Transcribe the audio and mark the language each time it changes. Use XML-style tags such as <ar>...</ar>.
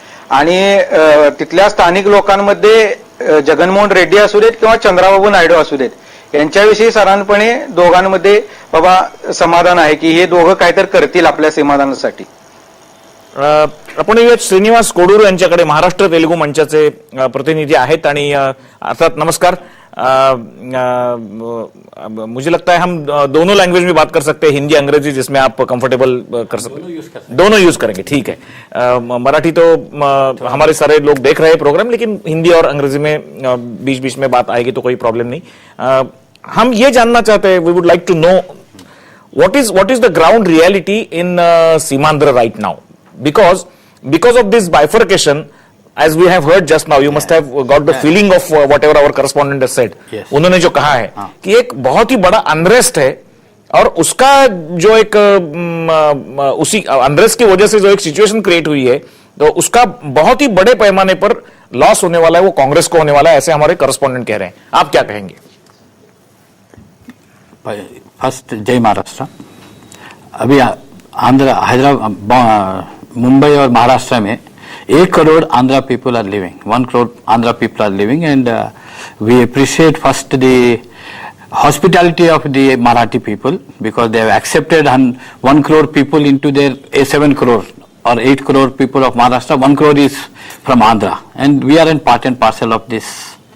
<mr>आणि तिथल्या स्थानिक लोकांमध्ये जगनमोहन रेड्डी असू देत किंवा चंद्रबाबू नायडू असू देत यांच्याविषयी साधारणपणे दोघांमध्ये बाबा समाधान आहे की हे दोघं काहीतरी करतील आपल्या समाधानासाठी. आपण श्रीनिवास कोडूर यांच्याकडे, महाराष्ट्र तेलुगू मंचाचे प्रतिनिधी आहेत आणि अर्थात नमस्कार.</mr> <hi>मुझे लगता है हम दोनों लैंग्वेज में बात कर सकते हैं, हिंदी अंग्रेजी, जिसमें आप कंफर्टेबल कर सकते हैं. दोनों यूज करेंगे, ठीक है. मराठी तो हमारे सारे लोग देख रहे हैं प्रोग्राम, लेकिन हिंदी और अंग्रेजी में बीच बीच में बात आएगी तो कोई प्रॉब्लम नहीं. हम ये जानना चाहते हैं,</hi> <en>We would like to know what is the ground reality in Simandhra right now, because of this bifurcation, as we have heard just now, you must have got the feeling of whatever our correspondent has said.</en> <hi>उन्होंने जो कहा है कि एक बहुत ही बड़ा unrest है और उसका जो एक उसी अनरेस्ट की वजह से जो एक सिचुएशन क्रिएट हुई है, तो उसका बहुत ही बड़े पैमाने पर लॉस होने वाला है, वो कांग्रेस को होने वाला है, ऐसे हमारे करस्पॉन्डेंट कह रहे हैं. आप क्या कहेंगे? फर्स्ट जय महाराष्ट्र. अभी आंध्र, हैदराबाद, मुंबई और महाराष्ट्र में</hi> <en>1 crore Andhra people are living. 1 crore Andhra people are living, and we appreciate first the hospitality of the Marathi people, because they have accepted 1 crore people into their 7 crore or 8 crore people of Maharashtra. 1 crore is from Andhra, and we are in part and parcel of this.</en>